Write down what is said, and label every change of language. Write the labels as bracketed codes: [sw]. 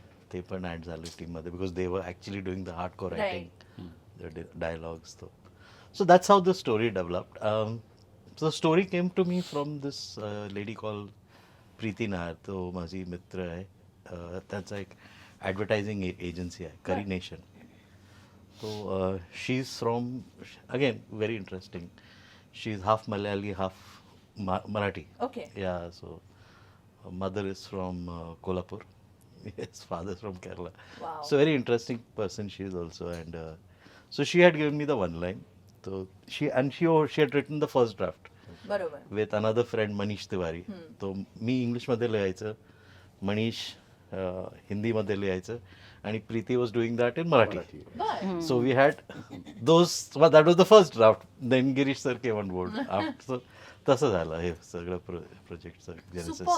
[en] They [mr] पण add झाले टीममध्ये [en] because they were actually doing the hardcore writing, the dialogues. So that's how the story developed. So the story came to me from this lady called Preeti Nahar. [mr] तो माझी मित्र आहे. त्यांचा एक advertising agency आहे, करी nation. [en] So she's from, again, very interesting. She's half Malayali, half Marathi. Okay. Yeah, so her mother is from Kolhapur. His father is from Kerala. Wow. So very interesting person she is also. And so she had given me the one line. So she had written the first draft [mr] बरोबर. [en] with another friend Manish Tiwari. [mr] तो मी इंग्लिशमध्ये लिहायचं, मनीष हिंदीमध्ये लिहायचं आणि Preeti [en] Was doing that in Marathi. [mr] बर. [en] So we had those, well, that was the first draft. Then Girish sir came on board. After, so [mr] तसं झालं हे सगळं प्रोजेक्टचं जेनेसिस.